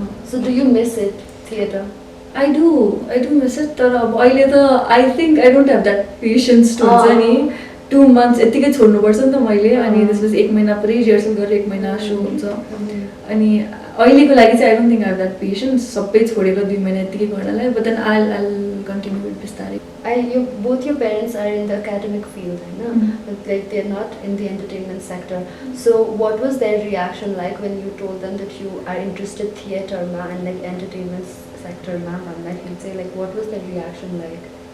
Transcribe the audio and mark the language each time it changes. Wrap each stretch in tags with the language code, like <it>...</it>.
<en>So do you miss it, theater?</en> <ne>I do miss it तर अब अहिले त I think</ne> <en>I don't have that patience</en> <ne>to हुन्छ नि 2 months यत्तिकै छोड्नुपर्छ नि त मैले अनि त्यसपछि 1 महिना पुरै रिहर्सल गरेर 1 महिना सो हुन्छ अनि अहिलेको लागि चाहिँ I don't think I have that patience सबै छोडेर 2 महिना यत्तिकै गर्नलाई but then I continue with बिस्तारै</ne> <en>Both your parents are in the academic field, but like they're not in the entertainment sector. So what was their reaction like when you told them that you are interested theater ma and like entertainment sector ma? Like you'd say like what was their reaction like?</en>